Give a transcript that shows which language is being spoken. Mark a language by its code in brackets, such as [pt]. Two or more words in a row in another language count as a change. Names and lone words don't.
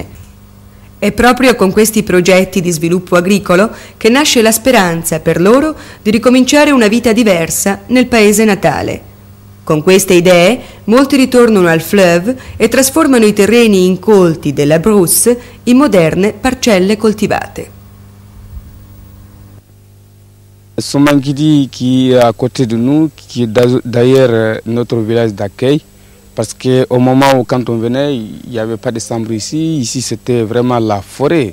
[it] È proprio con questi progetti di sviluppo agricolo che nasce la speranza per loro di ricominciare una vita diversa nel paese natale. Con queste idee molti ritornano al fleuve e trasformano i terreni incolti della Brousse in moderne parcelle coltivate. [fr] Somankidi qui est à côté de nous, qui est d'ailleurs notre village d'accueil, parce qu'au moment où quand on venait, il n'y avait pas de chambre ici, c'était vraiment la forêt.